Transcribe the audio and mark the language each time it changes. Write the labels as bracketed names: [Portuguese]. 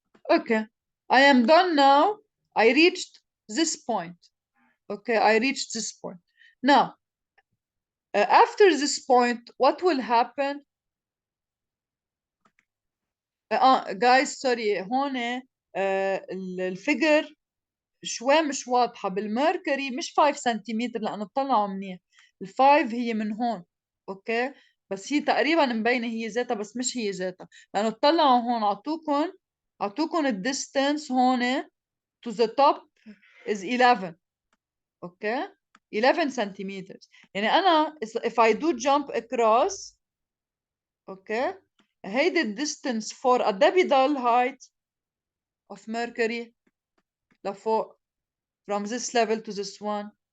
[English] Okay, I am done now. I reached this point. Okay, I reached this point. Now, after this point, what will happen? Guys, sorry, [Arabic] هون الفيجر شوي مش واضحة. بالميركوري مش 5 سنتيمتر لأنه طلعوا منيح. ال5 هي من هون. اوكي، بس هي تقريبا مبينة هي ذاتها بس مش هي ذاتها لأنه طلعوا هون عطوكم الديستانس هون [English] to the top is 11. Okay, 11 centimeters. [Arabic] يعني أنا [English] if I do jump across، okay, [Arabic] هيدي الديستانس [English] for a [Arabic] بضل [English] height of mercury [Arabic] لفوق [English] from this level to this one.